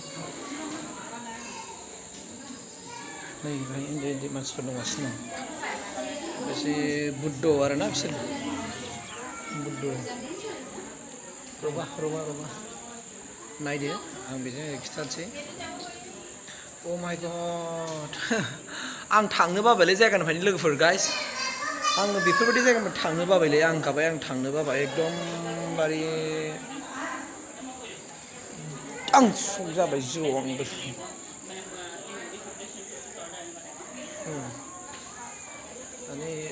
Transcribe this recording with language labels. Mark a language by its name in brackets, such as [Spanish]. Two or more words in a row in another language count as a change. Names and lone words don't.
[Bodo] नै बेहाय उन्दै मानसिफोर दंगासिनो दं एसे बुद्ध आरोना बिसोर बुद्ध रबा नायदो आं बेजों खिथानोसै [English] oh my god [Bodo] आं थांनो बाबायलै जायगानिफ्रायनो लोगोफोर गाइस आङो बेफोरबायदि जायगानिफ्राय थांनो बाबायलै आं थांनो बाबाय एकदमबारे आं सक जाबाय जिउआव आंबो माने